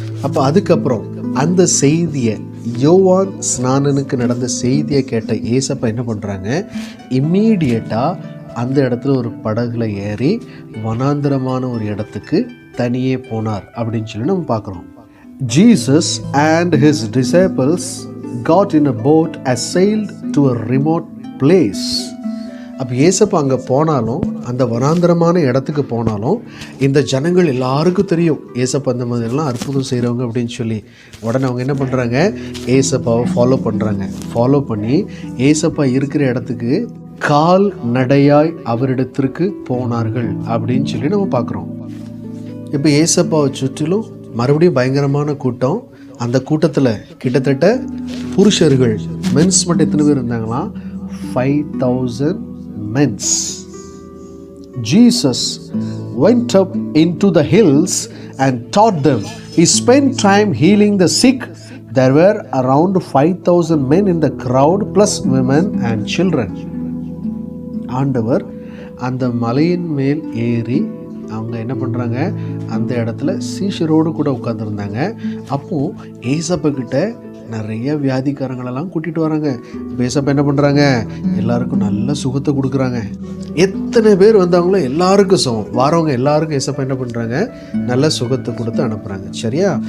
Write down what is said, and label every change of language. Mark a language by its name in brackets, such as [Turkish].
[Tamil] அப்போ அதுக்கப்புறம் அந்த செய்தியை, யோவான் ஸ்நானனுக்கு நடந்த செய்தியை கேட்ட ஏசப்பா என்ன பண்ணுறாங்க, இம்மீடியட்டாக அந்த இடத்துல ஒரு படகுல ஏறி வனாந்திரமான ஒரு இடத்துக்கு தனியே போனார் அப்படின்னு சொல்லி நம்ம பார்க்குறோம். [English] Jesus and his disciples got in a boat and sailed to a remote place. [Tamil] அப்போ ஏசப்பா அங்கே போனாலும், அந்த வனாந்திரமான இடத்துக்கு போனாலும், இந்த ஜனங்கள் எல்லாருக்கும் தெரியும் ஏசப்பா அந்த மாதிரிலாம் அற்புதம் செய்கிறவங்க அப்படின்னு சொல்லி. உடனே அவங்க என்ன பண்ணுறாங்க, ஏசப்பாவை ஃபாலோ பண்ணி ஏசப்பா இருக்கிற இடத்துக்கு கால் நடையாய் அவரிடத்திற்கு போனார்கள் அப்படின்னு சொல்லி நம்ம பார்க்குறோம். இப்போ ஏசப்பாவை சுற்றிலும் மறுபடியும் பயங்கரமான கூட்டம். அந்த கூட்டத்தில் கிட்டத்தட்ட புருஷர்கள், மென்ஸ் மட்டும் எத்தனை பேர் இருந்தாங்களாம்? [English] 5,000 men. Jesus went up into the hills and taught them. He spent time healing the sick. There were around 5,000 men in the crowd plus women and children. [Tamil] ஆண்டவர் அந்த மலையின் மேல் ஏறி அவங்க என்ன பண்ணுறாங்க, அந்த இடத்துல சீஷரோடு கூட உட்காந்துருந்தாங்க. அப்போது ஏசப்பா கிட்ட நிறைய வியாதிக்காரங்களெல்லாம் கூட்டிகிட்டு வராங்க. ஏசப்பா என்ன பண்ணுறாங்க, எல்லாருக்கும் நல்ல சுகத்தை கொடுக்குறாங்க. எத்தனை பேர் வந்தாங்களோ எல்லாருக்கும் சுகம், வரவங்க எல்லாருக்கும் ஏசப்பா என்ன பண்ணுறாங்க, நல்ல சுகத்தை கொடுத்து அனுப்புகிறாங்க, சரியா?